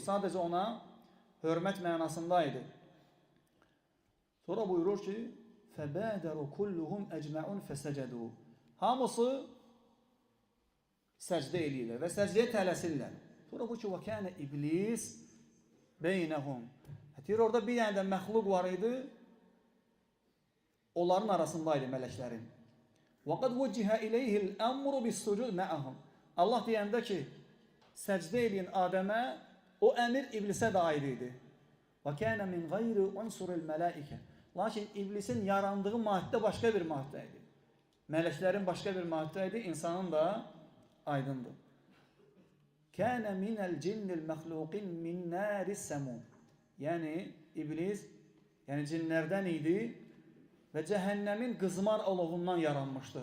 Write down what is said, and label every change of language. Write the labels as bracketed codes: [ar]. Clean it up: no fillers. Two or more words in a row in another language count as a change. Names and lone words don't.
[az] Sadəcə ona hörmət mənasındaydı. Sonra buyurur ki, [ar] فبادروا كلهم أجمعون فسجدوا. [az] Hamısı səcdə eləyirlər və səcdəyə tələsirlər. Sonra bu ki, [ar] وكان إبليس بينهم. [az] Deyir, orada bir dənə də məxluq var idi, onların arasındaydı mələklərin. [ar] وَقَدْ وُجِّهَ إِلَيْهِ الْأَمْرُ بِالسُّجُودِ مَعَهُمْ. [az] Allah deyəndə ki, səcdə eləyin Adəmə, o əmir iblisə də aid idi. [ar] وَكَانَ مِنْ غَيْرِ عُنْسُرِ الْمَلَائِكَ. [az] Lakin iblisin yarandığı maddə başqa bir maddə idi. Mələklərin başqa bir maddə idi, insanın da aydındır. [ar] كان من الجن مخلوقا من نار السموم. [az] Yəni, iblis, yəni cinlərdən idi və cəhənnəmin qızmar olovundan yaranmışdı.